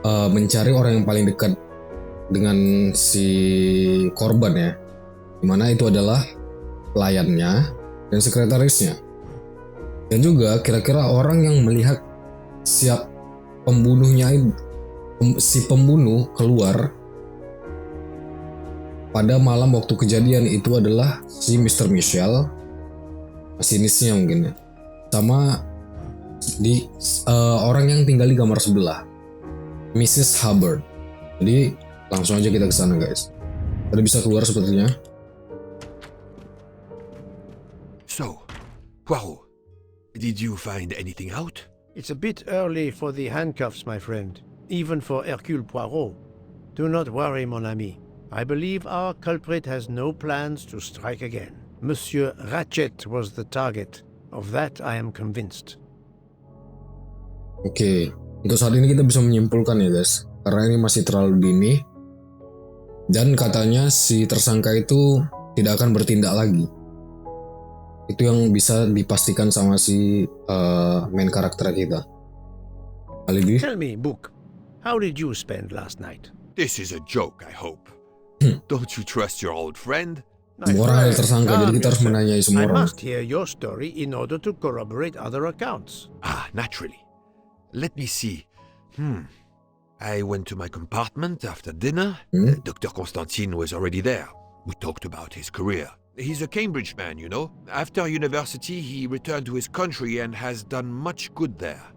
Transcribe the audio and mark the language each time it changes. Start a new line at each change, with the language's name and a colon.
Indonesian: mencari orang yang paling dekat dengan si korban ya, dimana itu adalah pelayannya dan sekretarisnya, dan juga kira-kira orang yang melihat siap pembunuhnya, si pembunuh keluar pada malam waktu kejadian itu adalah si Mr. Michelle, masinisnya mungkin ya, sama di orang yang tinggal di kamar sebelah, Mrs. Hubbard. Jadi langsung aja kita ke sana guys. Tadi bisa keluar sepertinya.
English: So, Poirot, did you find anything out? It's a bit early for the handcuffs, my friend. Even for Hercule Poirot. Do not worry,
French: mon ami.
English: I believe our culprit has no plans to strike again. Monsieur Ratchet was the target. Of that I am convinced.
Indonesian: Oke, untuk saat ini kita bisa menyimpulkan ya guys, karena ini masih terlalu dini. Dan katanya si tersangka itu tidak akan bertindak lagi. Itu yang bisa dipastikan sama si main karakter kita.
English: Alibi? Tell me, Book, how did you spend last night? This is a joke, I hope. Don't you trust your old friend?
Indonesian: Semua orang ada tersangka, jadi kita harus menanyai semua orang.
English: must hear your story in order to corroborate other accounts. Naturally. Let me see. I went to my compartment after dinner. Dr. Constantine was already there. We talked about his career. He's a Cambridge man, you know. After university, he returned to his country and has done much good there.